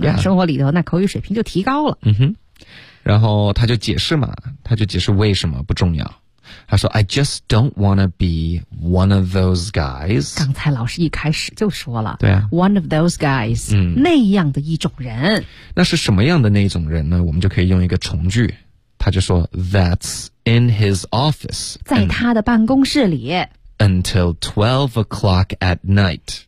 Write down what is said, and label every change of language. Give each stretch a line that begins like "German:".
Chinese: 生活里头那口语水平就提高了。然后他就解释为什么不重要。
English: 他说 I just don't wanna be one of those guys。
Chinese: 刚才老师一开始就说了，对啊，
English: one of those guys，
Chinese: 那样的一种人。那是什么样的那种人呢？我们就可以用一个从句，他就说
English: That's in his office，
Chinese: 在他的办公室里。
English: Until 12 o'clock at night，